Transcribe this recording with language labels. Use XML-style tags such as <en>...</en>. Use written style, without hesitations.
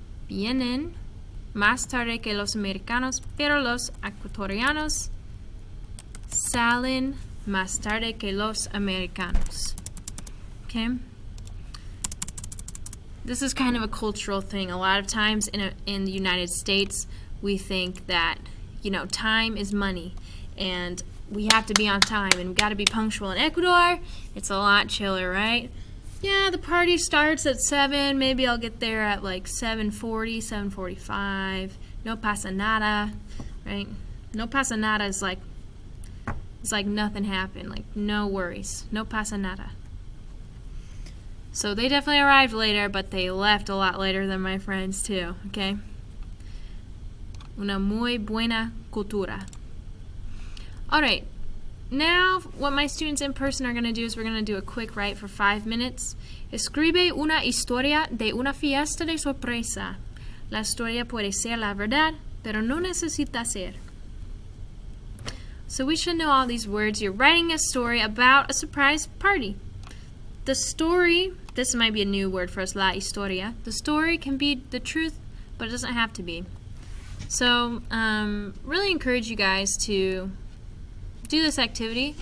<es>vienen más tarde que los americanos, pero los ecuatorianos salen más tarde que los americanos.</es> <en>Okay? This is kind of a cultural thing. A lot of times in the United States, we think that, time is money, and we have to be on time, and we got to be punctual. In Ecuador, it's a lot chiller, right? Yeah, the party starts at 7. Maybe I'll get there at like 7:40, 7:45.</en> <es>No pasa nada,</es> <en>right? No pasa nada is like, it's like nothing happened. Like, no worries.</en> <es>No pasa nada.</es> <en>So they definitely arrived later, but they left a lot later than my friends too, okay?</en> <es>Una muy buena cultura.</es> <en>Alright, now what my students in person are going to do is we're going to do a quick write for 5 minutes.</en> <es>Escribe una historia de una fiesta de sorpresa. La historia puede ser la verdad, pero no necesita ser.</es> <en>So we should know all these words. You're writing a story about a surprise party. The story, this might be a new word for us, la historia. The story can be the truth, but it doesn't have to be. So, really encourage you guys to do this activity.</en>